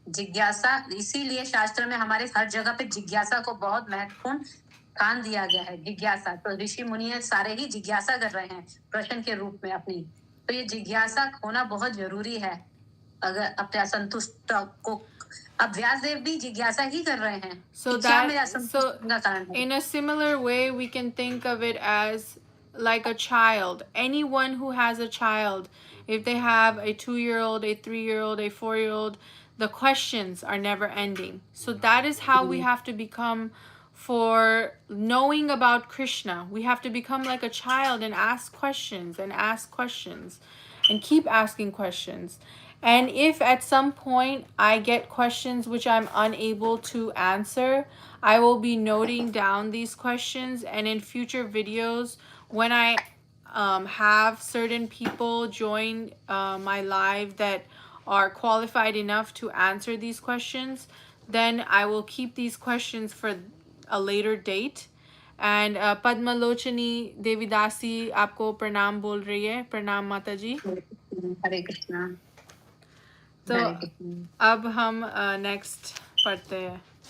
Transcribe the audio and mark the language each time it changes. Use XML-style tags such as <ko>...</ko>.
<hi>जिज्ञासा, इसीलिए शास्त्र में हमारे हर जगह पे जिज्ञासा को बहुत महत्वपूर्ण स्थान दिया गया है. जिज्ञासा तो ऋषि मुनि सारे ही जिज्ञासा कर रहे हैं प्रश्न के रूप में अपनी. तो ये जिज्ञासा होना बहुत जरूरी है. अगर अपने असंतुष्ट को, अब व्यासदेव भी जिज्ञासा ही कर रहे हैं.</hi> <en>So in a similar way we can think of it as like a child. Anyone who has a child, if they have a 2-year-old, a 3-year-old, a 4-year-old, the questions are never ending. So that is how we have to become for knowing about Krishna. We have to become like a child and ask questions and ask questions and keep asking questions. And if at some point I get questions which I'm unable to answer, I will be noting down these questions, and in future videos, when I have certain people join my live that are qualified enough to answer these questions, then I will keep these questions for a later date. And</en> <hi>पद्मलोचनी देवीदासी आपको प्रणाम बोल रही है. प्रणाम माता जी. हरे कृष्णा. तो अब हम नेक्स्ट पढ़ते हैं.</hi>